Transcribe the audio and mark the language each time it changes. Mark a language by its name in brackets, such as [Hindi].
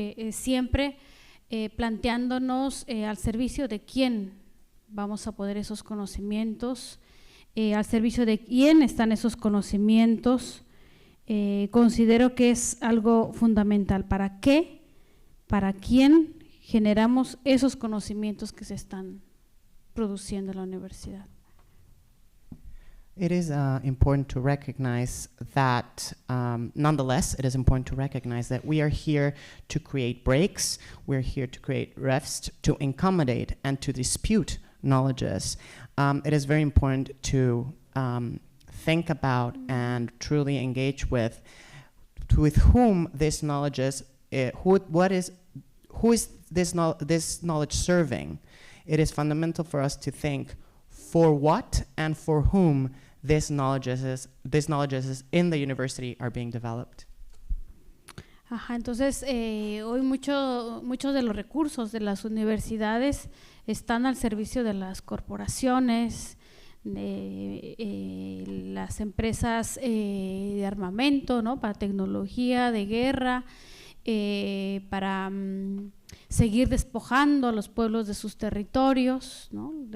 [Spanish] Siempre planteándonos al servicio de quién vamos a poder esos conocimientos, al servicio de quién están esos conocimientos. Considero que es algo fundamental. ¿Para qué? ¿Para quién generamos esos conocimientos que se están produciendo en la universidad? [English] It is important to recognize that, nonetheless, it is important to recognize that we are here to create breaks, we're here to create rest, to accommodate and to dispute knowledges. It is very important to think about and truly engage with whom this knowledge is, who is this knowledge serving. It is fundamental for us to think for what and for whom these knowledges in the university are being developed. [Spanish] Ajá, entonces hoy muchos de los recursos de las universidades están al servicio de las corporaciones, las empresas de armamento, ¿no? Para tecnología de guerra, para seguir despojando a los pueblos de sus territorios, ¿no?